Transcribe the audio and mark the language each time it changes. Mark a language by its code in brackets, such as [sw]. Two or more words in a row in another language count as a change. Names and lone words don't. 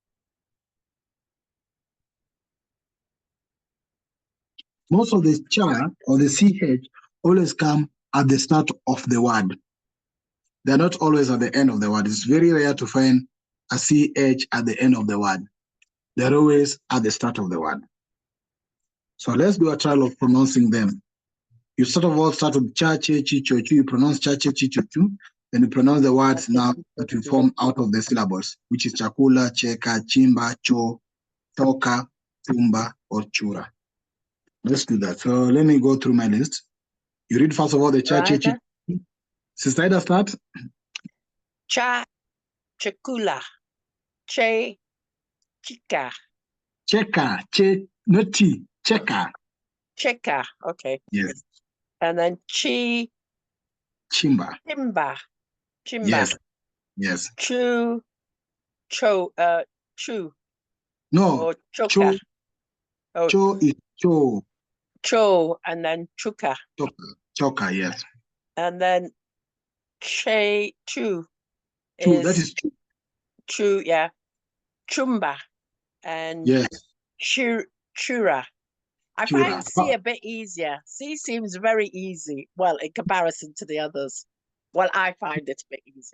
[en] Most of the cha or the ch always come at the start of the word. They're not always at the end of the word. It's very rare to find a ch at the end of the word. They're always at the start of the word. So let's do a trial of pronouncing them. You sort of all start with [sw] cha, che, chi, cho, chu. [en] You pronounce [sw] cha, che, chi, cho, chu. [en] Then you pronounce the words now that we form out of the syllables, which is [sw] chakula, cheka, chimba, cho, choka, chumba, [en] or chura. Let's do that. So let me go through my list. You read first of all the [sw] cha, che, chi. [en] Sister Ida, start. [sw] Cha, chakula, che, chika. Cheka, che, not chi, cheka. Cheka, [en] okay. Yes. And then chi, [sw] Chimba. chimba, chimba. [en] Yes. Yes. [sw] Chu, chu. [en] No. Or choka. [sw] Cho. [en] Oh, Cho is cho. cho, and then chuka. [sw] Choka. Choka, [en] yes. And then chu [sw] Chu, [en] is that is chu. [sw] chu, [en] yeah. Chumba and Yes. [sw] chura. I Chura. [en] find C a bit easier. C seems very easy. Well, in comparison to the others. Well, I find it a bit easier.